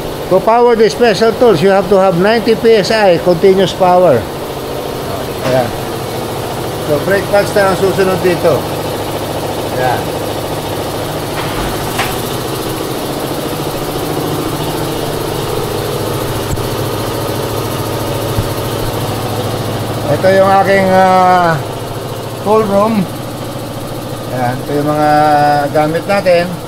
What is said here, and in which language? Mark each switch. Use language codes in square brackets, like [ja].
[en] To power the special tools, you have to have 90 PSI continuous power. [tl] Ayan. So, brake pads na ang susunod dito. Ayan. Ito yung aking tool room. Ayan, ito yung mga gamit natin.